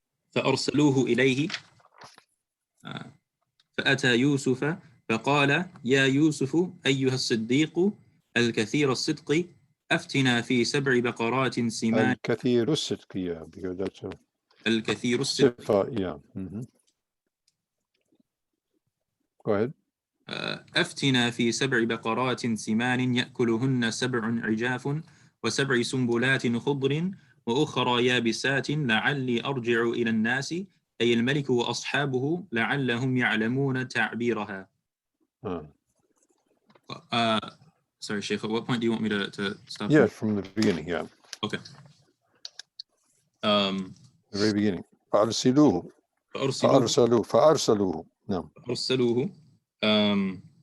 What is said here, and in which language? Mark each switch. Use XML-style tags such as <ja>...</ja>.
<ar>فأرسلوه إليه فأتى يوسف فقال يا يوسف أيها الصديق الكثير الصدق أفتنا في 7 بقرات سمان. الكثير الصدق,</ar> <en>yeah, because that's a</en> <ar>الكثير الصدق. صفة, yeah.</ar> <en>Go ahead.</en> <ar>أفتنا في 7 بقرات سمان يأكلهن 7 عجاف و7 سنبلات خضر وأخرى يابسات لعلي أرجع إلى الناس أي الملك وأصحابه لعلهم يعلمون تعبيرها.</ar> <en>Sorry, Sheikh, at what point do you want me to stop? Yeah, from the beginning, yeah. Okay. The very beginning.</en> <ar>فأرسلوه. فأرسلوه.</ar> <en>No.</en> <ar>فأرسلوه.</ar>